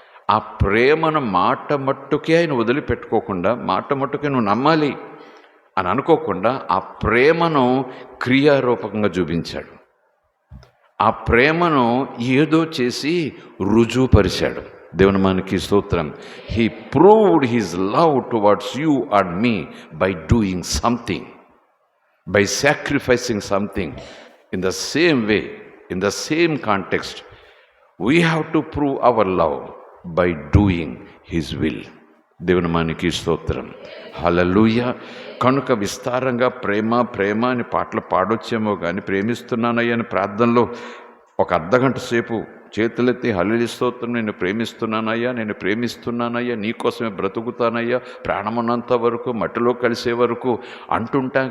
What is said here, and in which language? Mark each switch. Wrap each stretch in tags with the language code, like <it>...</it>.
<te>ఆ ప్రేమను మాట మట్టుకే ఆయన వదిలిపెట్టుకోకుండా, మాట మట్టుకే నువ్వు నమ్మాలి అని అనుకోకుండా ఆ ప్రేమను క్రియారూపకంగా చూపించాడు. ఆ ప్రేమను ఏదో చేసి రుజువుపరిచాడు. దేవుని మనకి స్తోత్రం.</te> <en>He proved his love towards you and me by doing something, by sacrificing something. In the same way, in the same context, we have to prove our love by doing his will.</en> <te>దేవుని మనకి స్తోత్రం. హల్లెలూయా. కనుక విస్తారంగా ప్రేమ ప్రేమ అని పాటలు పాడొచ్చేమో కానీ ప్రేమిస్తున్నానయ్యా అని ప్రార్థనలో ఒక అర్ధగంట సేపు చేతులెత్తి హల్లెలూయా స్తోత్రం, నేను ప్రేమిస్తున్నానయ్యా, నేను ప్రేమిస్తున్నానయ్యా, నీకోసమే బ్రతుకుతానయ్యా, ప్రాణమున్నంత వరకు మట్టిలో కలిసే వరకు అంటుంటాం.</te>